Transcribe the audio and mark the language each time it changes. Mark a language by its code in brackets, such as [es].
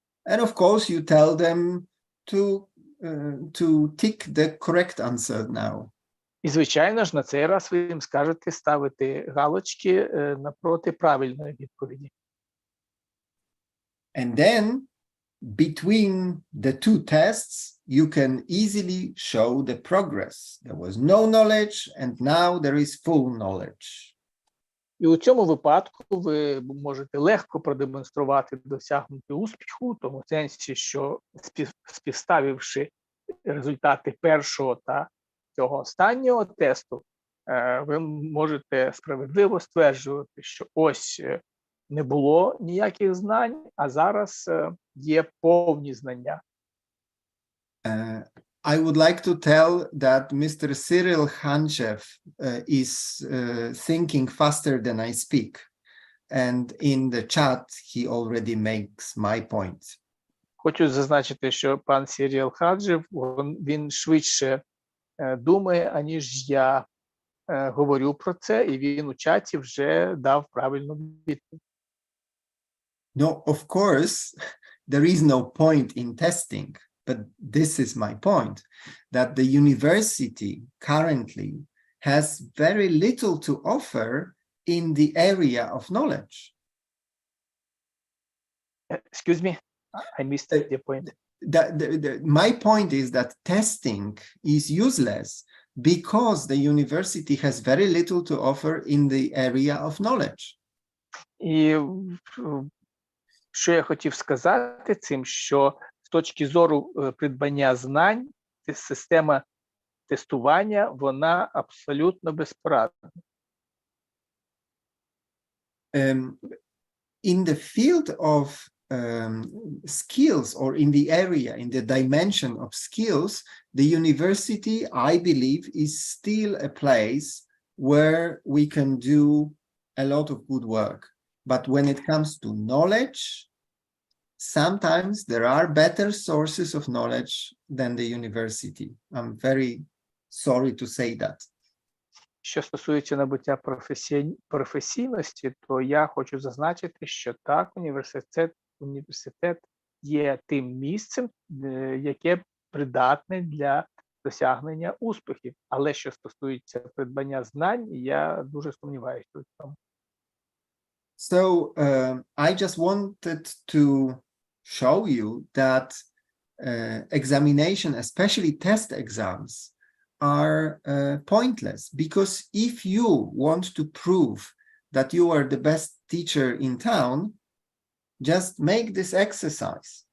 [en] And of course, you tell them to tick the correct answer now. [uk] І, звичайно ж, на цей раз ви їм скажете ставити галочки напроти правильної відповіді. [en] And then, between the two tests, you can easily show the progress. There was no knowledge, and now there is full knowledge. [uk] І у цьому випадку ви можете легко продемонструвати досягнути успіху, в тому сенсі, що співставивши результати першого та цього останнього тесту, ви можете справедливо стверджувати, що ось не було ніяких знань, а зараз є повні знання. [en] I would like to tell that Mr. Cyril Hanchev is thinking faster than I speak. And in the chat, he already makes my point. [uk] Хочу зазначити, що пан Сіріл Хаджев, він швидше думає, аніж я говорю про це, і він у чаті вже дав правильну відповідь. [en] No, of course, there is no point in testing. But this is my point, that the university currently has very little to offer in the area of knowledge. Excuse me, I missed the point. My point is that testing is useless because the university has very little to offer in the area of knowledge. [uk] І що я хотів сказати цим, що з точки зору придбання знань, система тестування, вона абсолютно безпорадна. [en] In the field of skills, or in the area, in the dimension of skills, the university, I believe, is still a place where we can do a lot of good work. But when it comes to knowledge, sometimes there are better sources of knowledge than the university. I'm very sorry to say that. [uk] Що стосується набуття професійності, то я хочу зазначити, що так, університет є тим місцем, яке придатне для досягнення успіхів. Але що стосується придбання знань, я дуже сумніваюся у цьому. [en] So I just wanted to show you that examination, especially test exams, are pointless, because if you want to prove that you are the best teacher in town, just make this exercise.